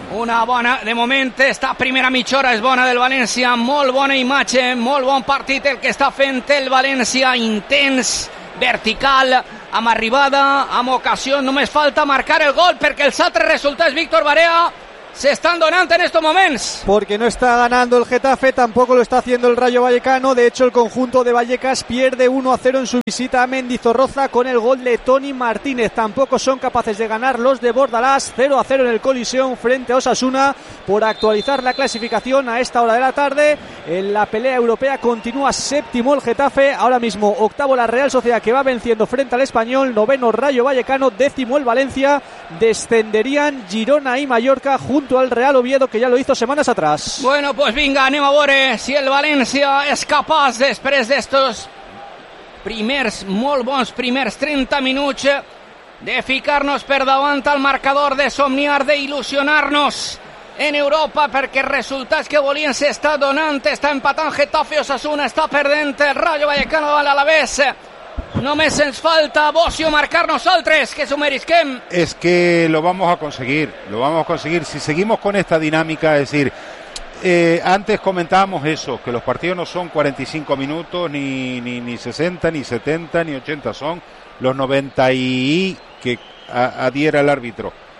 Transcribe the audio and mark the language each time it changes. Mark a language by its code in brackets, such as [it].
[ca] Una bona, de moment, esta primera mitja hora és bona del València, molt bona imatge, molt bon partit el que està fent el València, intens, vertical, amb arribada, amb ocasió, només falta marcar el gol perquè els altres resultats, Víctor Barea, [es] se están donando en estos momentos. Porque no está ganando el Getafe, tampoco lo está haciendo el Rayo Vallecano. De hecho, el conjunto de Vallecas pierde 1-0 en su visita a Mendizorroza con el gol de Toni Martínez. Tampoco son capaces de ganar los de Bordalás. 0-0 en el Coliseum frente a Osasuna. Por actualizar la clasificación a esta hora de la tarde, en la pelea europea continúa séptimo el Getafe. Ahora mismo octavo la Real Sociedad, que va venciendo frente al Español. Noveno Rayo Vallecano, décimo el Valencia. Descenderían Girona y Mallorca junto al Real Oviedo, que ya lo hizo semanas atrás. [ca] Bueno, pues venga, anem a veure si el València és capaç, després d'estos primers, molt bons primers 30 minuts, de ficar-nos per davant al marcador, de somniar, d'il·lusionar-nos en Europa, perquè resultats que volien s'està donant, està empatant Getafe, Osasuna, està perdent el Rayo Vallecano, l'Alavés. Només ens falta Bocio marcar nosaltres, que s'ho merisquem. [es] Es que lo vamos a conseguir, lo vamos a conseguir. Si seguimos con esta dinámica, es decir, antes comentábamos eso, que los partidos no son 45 minutos, ni 60, ni 70, ni 80, son los 90 y que adhiera el árbitro.